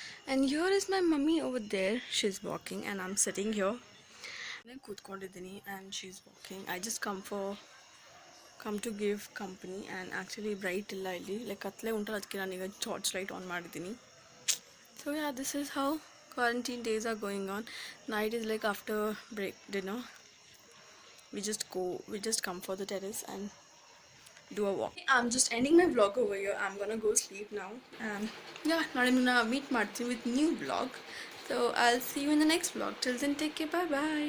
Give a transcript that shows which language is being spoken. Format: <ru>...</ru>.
<en>And here is my mummy over there. She's walking and I'm sitting here.</en> <kn>ನಾನು ಕೂತ್ಕೊಂಡಿದ್ದೀನಿ</kn> <en>and she's walking. I just come to give company, and actually</en> <kn>bright ಇಲ್ಲ ಇಲ್ಲಿ, like ಕತ್ಲೆ ಉಂಟಲ್ಲ, ಅದಕ್ಕೆ ನಾನೀಗ torch light on ಮಾಡಿದ್ದೀನಿ.</kn> <en>So yeah, this is how quarantine days are going on. Night is like after dinner. We just come for the terrace and do a walk. I'm just ending my vlog over here. I'm gonna go sleep now. And yeah,</en> <kn>ನಾಳೆ ನಿಮ್ಮನ್ನ meet ಮಾಡ್ತೀನಿ</kn> <en>with new vlog. So I'll see you in the next vlog. Till then, take care. Bye bye.</en>